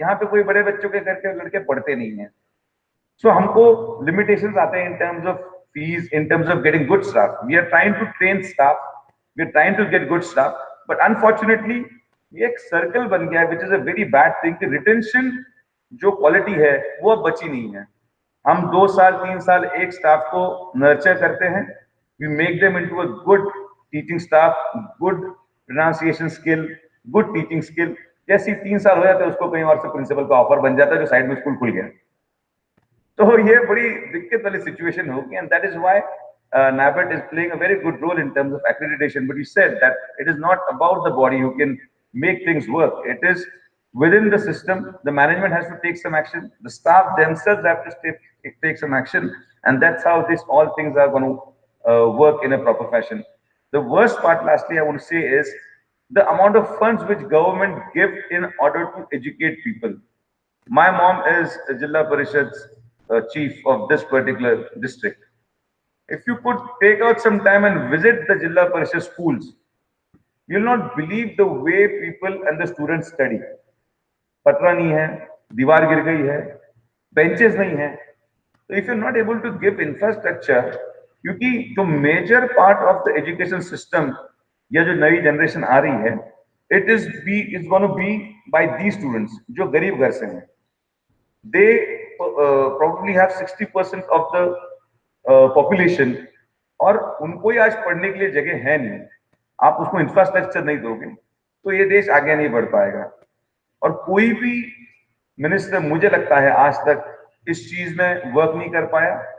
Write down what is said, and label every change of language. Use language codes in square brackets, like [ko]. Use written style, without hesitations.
[hi] यहाँ पे कोई बड़े बच्चों के घर के लड़के पढ़ते नहीं है. सो हमको लिमिटेशंस आते हैं [en] In terms of fees, in terms of getting good staff. We are trying to train staff, we are trying to get good staff, but unfortunately [hi] ये एक सर्कल बन गया है [en] Which is a very bad thing. [hi] Retention जो quality है वो अब बची नहीं है. हम 2 साल 3 साल एक स्टाफ को नर्चर करते हैं, [en] We make them into a good teaching staff, good pronunciation skill, good teaching skill. [hi] जैसे 3 साल हो जाते हैं उसको कहीं और से प्रिंसिपल का ऑफर बन जाता है जो साइड में स्कूल खुल गया. तो ये बड़ी दिक्कत वाली सिचुएशन होगी, [en] and that is why NABET is playing a very good role in terms of accreditation. But you said that it is not about the body who can make things work. It is within the system. The management has to take some action. The staff themselves have to take some action, and that's how all things are going to work in a proper fashion. The worst part, lastly, I want to say is the amount of funds which government give in order to educate people. My mom is Jilla Parishad's chief of this particular district. If you could take out some time and visit the Jilla Parishad schools, you'll not believe the way people and the students study. [hi] पटरा नहीं है, दीवार गिर गई है, benches नहीं है. [en] So if you're not able to give infrastructure, [hi] क्योंकि जो [en] major part of the education system [hi] या जो नई generation आ रही है, [en] it's going to be by these students [hi] जो गरीब घर से हैं. [en] They probably have 60% of the population, [hi] और उनको ही आज पढ़ने के लिए जगह है नहीं. आप उसको इंफ्रास्ट्रक्चर नहीं दोगे तो ये देश आगे नहीं बढ़ पाएगा. और कोई भी मिनिस्टर मुझे लगता है आज तक इस चीज में वर्क नहीं कर पाया.